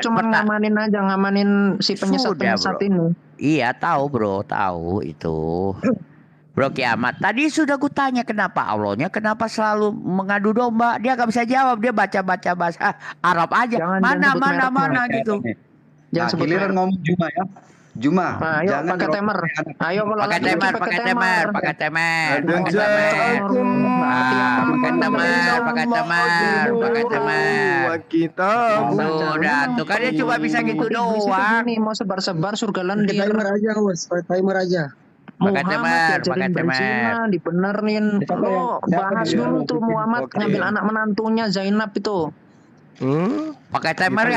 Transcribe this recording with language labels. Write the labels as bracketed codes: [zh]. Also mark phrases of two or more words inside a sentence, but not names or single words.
[id] saya cuma ngamanin si penyesat-penyesat Sudah, ini. Iya tahu bro, tahu itu. Bro Kiamat, tadi sudah kutanya kenapa Allahnya, kenapa selalu mengadu domba? Dia nggak bisa jawab, dia baca bahasa Arab aja. Jangan sebut mana mereknya. gitu. Jangan Nah, sebut giliran merek. ngomong Juma ya. Juma, Nah, ayo jangan pakai temer. Ayo kalau Pakai lagi temer, pakai pakai temer, pakai temer, Dan pakai temer. [ar] ja'akum [id] Pakai temer, pakai temer, pakai temer. [ar] wa kitab. [id] Sudah, tuh kan dia cuma bisa gitu doang. Ini mau sebar-sebar surga Pakai lendir. timer aja, Bos. Pakai timer aja. Pakai Muhammad temer, diajarin pakai temer. berzina, dibenerin. Lo bahas dulu tuh Muhammad Oke. ngambil anak menantunya Zainab itu. Pakai temer ya?